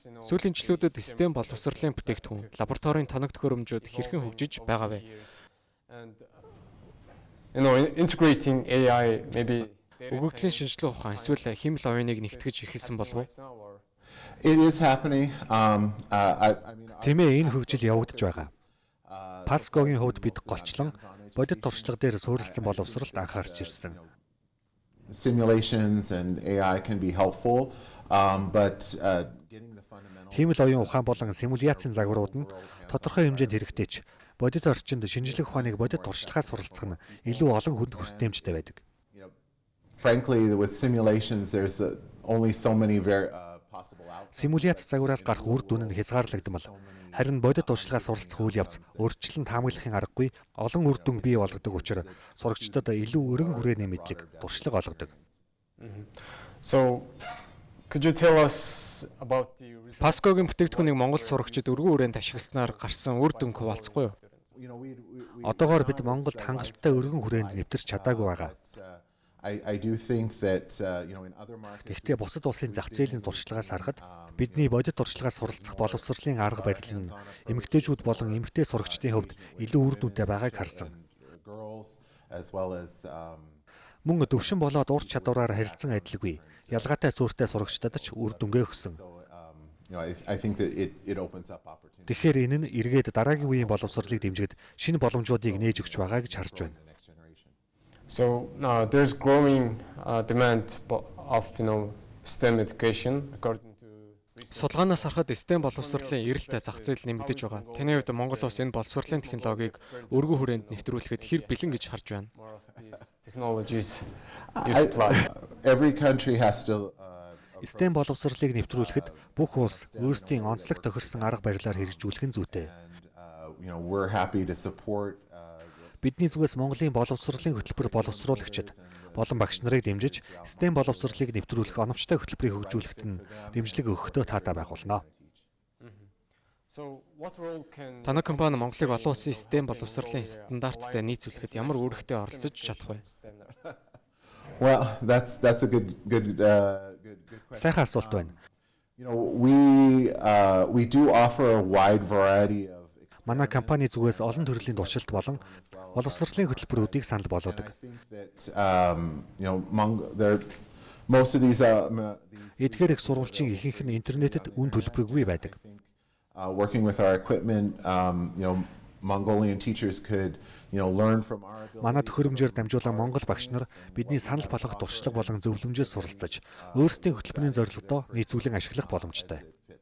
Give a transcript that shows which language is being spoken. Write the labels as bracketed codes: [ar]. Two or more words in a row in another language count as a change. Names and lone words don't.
[mn] Сүүлийн жилүүдэд систем боловсролын бүтээгдэхүүн, лабораторийн тоног төхөөрөмжүүд хэрхэн хөгжиж байгаа вэ? [en] and integrating AI maybe [mn] Өгөгдлийн шинжилгээ ухаан эсвэл химэл оюуныг нэгтгэж эхэлсэн болов уу? [en] it is happening. I mean, [mn] Тиймээ энэ хөгжил явагдаж байгаа. Паскогийн хувьд бид голчлон бодит туршлага дээр суурилсан боловсролд анхаарч ирсэн. [en] simulations and AI can be helpful, but getting the fundamentals. [mn] Химэл оюун ухаан болон симуляцийн загварууд нь тодорхой хэмжээнд хэрэгтэй ч бодит орчинд шинжлэх ухааныг бодит туршлагаас суралцах нь илүү олон хүнд хүртээмжтэй байдаг. [en] Frankly, with simulations, there's only so many possible outcomes. [mn] Симуляц загвараас гарах үр дүн нь хязгаарлагдмал. Харин бодит туршлагаас суралцах үйл явц өөрчлөлт таамаглахын аргагүй олон үр дүн бий болгодог учраас сурагчдад илүү өргөн хүрээний мэдлэг туршлага олгодог. [en] So could you tell us about the [mn] Паскогийн бүтээгдэхүүнийг Монгол сурагчид өргөн хүрээнд ашигласнаар гарсан үр дүнг хуваалцахгүй юу? Одоогоор бид Монголд хангалттай өргөн хүрээнд нэвтэрч чадаагүй байгаа. [en] I do think that in other markets. [mn] Гэхдээ бусад улсын зах зээлийн туршлагаас харахад бидний бодит туршлагаас суралцах боловсролын арга барил нь эмэгтэйчүүд болон эмэгтэй сурагчдын хувьд илүү үр дүнтэй байгааг харсан. [en] Girls as well as [mn] Мөн төвшин болоод ур чадвараар харилцан адилгүй ялгаатай сүртэй сурагчдад ч үр дүнгээ өгсөн. [en] I think that it opens up opportunities. [mn] Тэгэхээр энэ нь эргээд дараагийн үеийн боловсролыг дэмжихэд шинэ боломжуудыг нээж өгч байгаа гэж харж байна. [en] So there's growing demand of STEM education according to research. [mn] Судалгаанаас харахад STEM боловсролын эрэлттэй зах зээл нэмэгдэж байгаа. Таны хувьд Монгол улс энэ боловсролын технологиг өргөн хүрээнд нэвтрүүлэхэд хэр бэлэн гэж харж байна? [en] More of these technologies used to apply. Every country has to [mn] STEM боловсролыг нэвтрүүлэхэд бүх улс өөрсдийн онцлог тохирсон арга барилаар хэрэгжүүлэх нь зүйтэй. [en] and we're happy to support [mn] Бидний зүгээс Монголын боловсролын хөтөлбөр боловсруулагчид болон багш нарыг дэмжиж STEM боловсролыг нэвтрүүлэх оновчтой хөтөлбөрийг хөгжүүлэхэд нь дэмжлэг өгөхдөө таатай байх болно. [en] So what role can [mn] Танай компани Монголыг олон улсын STEM боловсролын стандарттай нийцүүлэхэд ямар үүрэгтэй оролцож чадах вэ? [en] standards? well that's a good question. [mn] Сайхан асуулт байна. [en] We do offer a wide variety of [mn] Манай компани зүгээс олон төрлийн туршилт болон боловсролын хөтөлбөрүүдийг санал болгодог. [en] I think that most of these [mn] Эдгээр их сурвалжийн ихэнх нь интернетэд үн төлбөргүй байдаг. [en] working with our equipment, Mongolian teachers could learn from our ability. [mn] Манай төхөөрөмжөөр дамжуулан Монгол багш нар бидний санал болгох туршлага болон зөвлөмжөөс суралцаж өөрсдийн хөтөлбөрийн зорилгодоо нийцүүлэн ашиглах боломжтой.